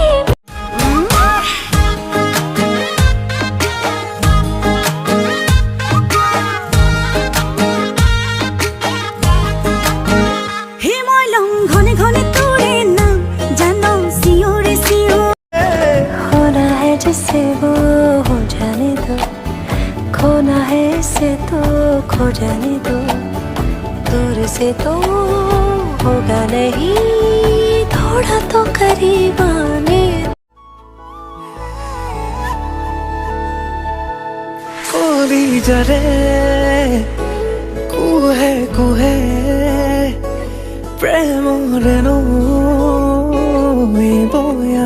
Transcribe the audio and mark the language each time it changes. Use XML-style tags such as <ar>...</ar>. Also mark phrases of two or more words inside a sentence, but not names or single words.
<as>হিমালয় ঘনে ঘনে তোৰে নাম জানো চিঞৰে চিঞৰে।</as> <hi>खोना है जिससे वो हो जाने दो, खोना है इसे तो खो जाने दो। दूर से तो होगा नहीं, थोड़ा तो करीब आने। कोरी जरे कुहे कुहे प्रेम रेनो बोया।</hi>